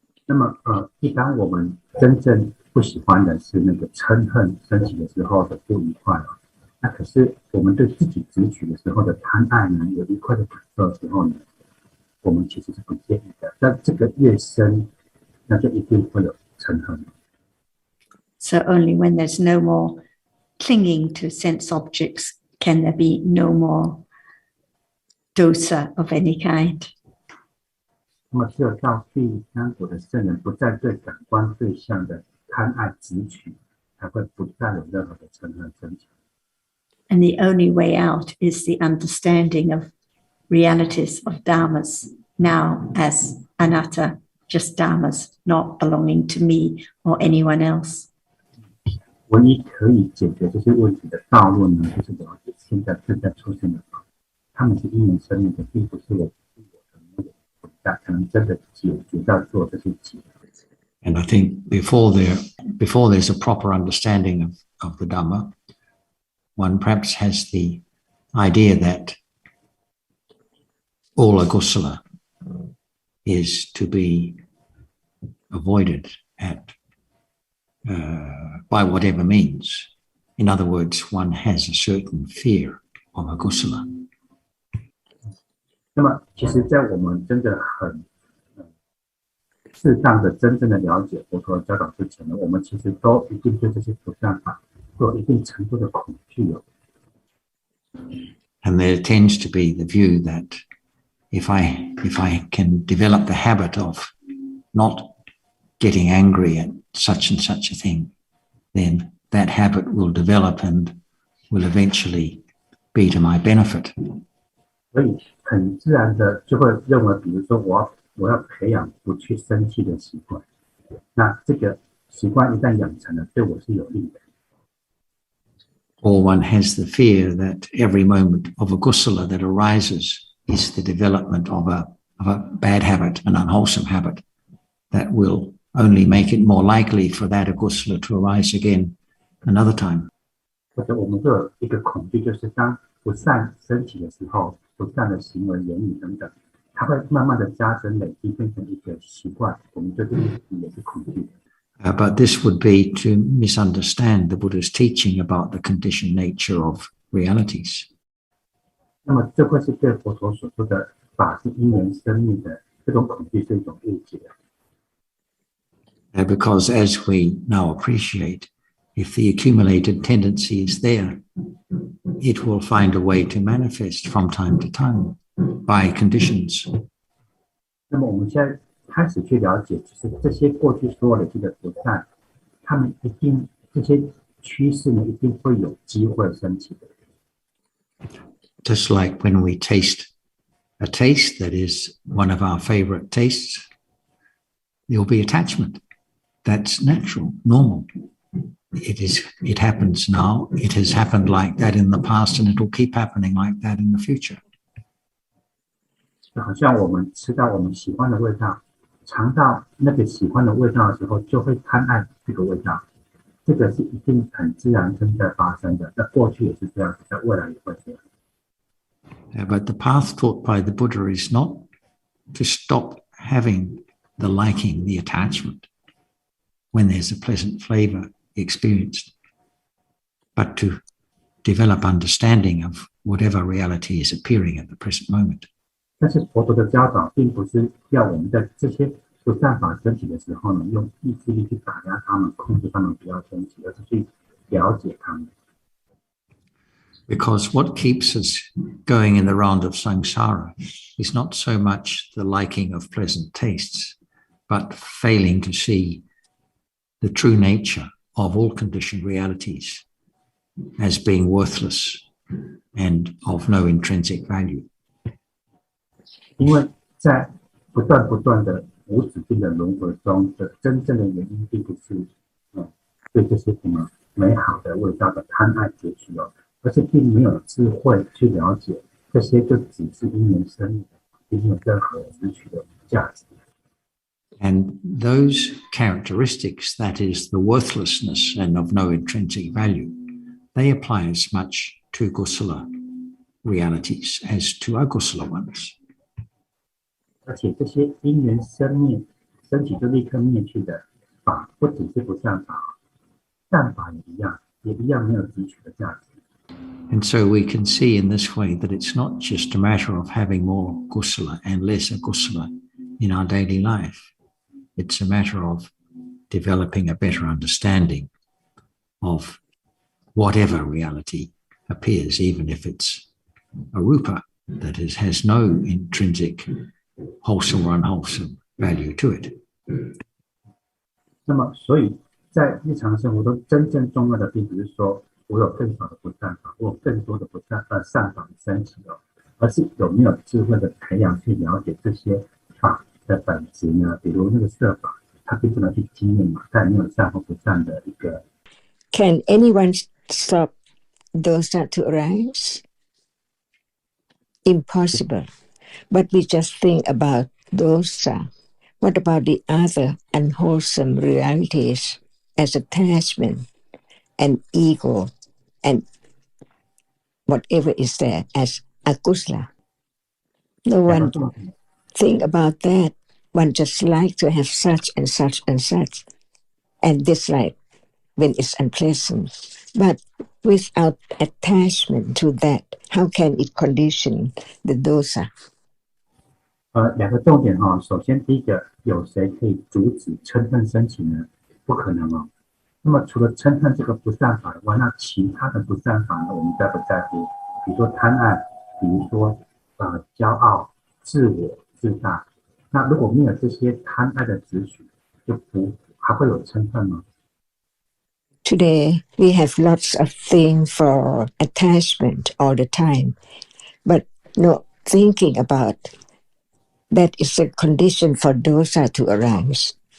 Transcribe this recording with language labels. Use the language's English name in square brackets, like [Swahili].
[Chinese] 那么一般我们真正不喜欢的是那个嗔恨升起的时候的不愉快啊。那可是我们对自己执取的时候的贪爱呢，有愉快的感受的时候呢，我们其实是不介意的。但这个越深，那就一定会有嗔恨。 [English] So only when there's no more clinging to sense objects can there be no more dosa of any kind. [Chinese] 那么只有到第三果的圣人不再对感官对象的贪爱执取，才会不再有任何的嗔恨升起。 [English] And the only way out is the understanding of realities of dharmas now as anatta, just dharmas, not belonging to me or anyone else. [Chinese] 唯一可以解决这些问题的道路呢，就是了解现在正在出现的法，他们是因缘生命的，并不是我的那个伟大才能真的解决到做这些解。 [English] And I think before there's a proper understanding of the Dhamma, one perhaps has the idea that all agusala is to be avoided by whatever means. In other words, one has a certain fear of agusala. [Chinese] 那么，其实，在我们真的很适当的、真正的了解佛陀教导之前呢，我们其实都一定对这些不善法有一定程度的恐惧哦。 [English] And there tends to be the view that if I can develop the habit of not getting angry at such and such a thing, then that habit will develop and will eventually be to my benefit. [Chinese] 所以很自然的就会认为，比如说我要培养不去生气的习惯，那这个习惯一旦养成了，对我是有利的。 [English] Or one has the fear that every moment of agusala that arises is the development of a bad habit, an unwholesome habit, that will only make it more likely for that agusala to arise again another time. [Chinese] 或者我们会有一个恐惧，就是当不善升起的时候，不善的行为、言语等等，它会慢慢的加深累积，变成一个习惯，我们对这个也是恐惧的。 [English] But this would be to misunderstand the Buddha's teaching about the conditioned nature of realities. [Chinese] 那么这会是对佛陀所说的法是因缘生命的这种恐惧是一种误解。 [English] Because as we now appreciate, if the accumulated tendency is there, it will find a way to manifest from time to time by conditions. [Chinese] 那么我们现在开始去了解，就是这些过去所有累积的不善，他们一定这些趋势呢，一定会有机会升起的。 [English] Just like when we taste a taste that is one of our favorite tastes, there will be attachment. That's natural, normal. It happens now. It has happened like that in the past, and it will keep happening like that in the future. [Chinese] 就好像我们吃到我们喜欢的味道，尝到那个喜欢的味道的时候，就会贪爱这个味道。这个是一定很自然正在发生的。在过去也是这样，在未来也会这样。 [English] But the path taught by the Buddha is not to stop having the liking, the attachment, when there's a pleasant flavor experienced, but to develop understanding of whatever reality is appearing at the present moment. [Chinese] 但是佛陀的教导并不是要我们在这些不善法升起的时候呢，用意志力去打压他们、控制他们不要升起，而是去了解他们。 [English] Because what keeps us going in the round of samsara is not so much the liking of pleasant tastes, but failing to see the true nature of all conditioned realities as being worthless and of no intrinsic value. [Chinese] 因为在不断的无止境的轮回中的真正的原因，并不是对这些什么美好的味道的贪爱执取哦，而是并没有智慧去了解这些就只是因缘生命的，并没有任何执取的价值。 [English] And those characteristics, that is the worthlessness and of no intrinsic value, they apply as much to gusala realities as to agusala ones. [Chinese] 而且这些因缘生命升起就立刻灭去的法，不只是不善法，善法也一样没有汲取的价值。 [English] And so we can see in this way that it's not just a matter of having more kusala and less akusala in our daily life. It's a matter of developing a better understanding of whatever reality appears, even if it's a rupa that has no intrinsic wholesome or unwholesome value to it. [Chinese] 那么，所以在日常生活中，真正重要的并不是说我有更少的不善法，我有更多的善法的升起哦，而是有没有智慧的培养去了解这些法的本质呢？比如那个色法，它并不能去经验嘛，它也没有善或不善的一个。 [English] Can anyone stop dosa to arise? Impossible. But we just think about dosa. What about the other unwholesome realities as attachment and ego and whatever is there as akusala? No one think about that. One just like to have such and such and such and dislike when it's unpleasant. But without attachment to that, how can it condition the dosa? [Chinese] 两个重点哦，首先第一个，有谁可以阻止嗔恨升起呢？不可能哦。那么除了嗔恨这个不善法以外，那其他的不善法呢，我们在不在乎？比如说贪爱，比如说骄傲、自我、自大。那如果没有这些贪爱的执取，还会有嗔恨吗？ [English] Today, we have lots of things for attachment all the time, but no thinking about that is a condition for dosa to arise.